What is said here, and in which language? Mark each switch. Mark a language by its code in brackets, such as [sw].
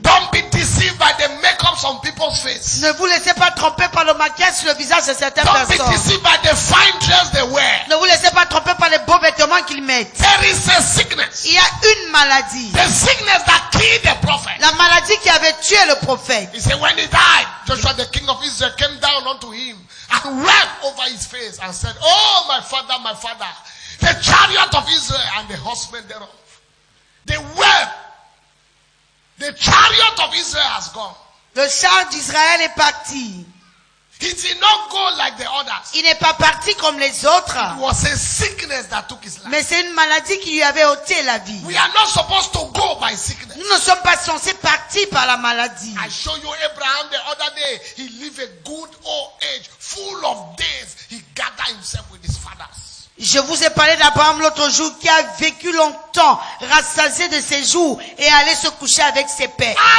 [en] Don't be deceived by the makeups on people's face. [fr] Ne vous laissez pas tromper par le maquillage sur le visage de certaines [en] Don't be [fr] personnes. [en] deceived by the fine dress they wear. [fr] Ne vous laissez pas tromper par les beaux vêtements qu'ils mettent. [en] There is a sickness. [fr] Il y a une maladie. [en] The sickness that killed the prophet. [fr] La maladie qui avait tué le prophète. [en] He said when he died, Joshua the king of Israel came down unto him and wept over his face and said, oh my father, the chariot of Israel and the horsemen thereof. They wept. The chariot of Israel has gone. [fr] Le char d'Israël est parti. [en] He did not go like the others. [fr] Il n'est pas parti comme les autres. [en] It was a sickness that took his life. [fr] Mais c'est une maladie qui lui avait ôté la vie. [en] We are not supposed to go by sickness. [fr] Nous ne sommes pas censés partir par la maladie. [en] I show you Abraham the other day. He lived a good old age, full of days. He gathered himself with his fathers. [fr] Je vous ai parlé d'Abraham l'autre jour qui a vécu longtemps, rassasié de ses jours et allé se coucher avec ses pères.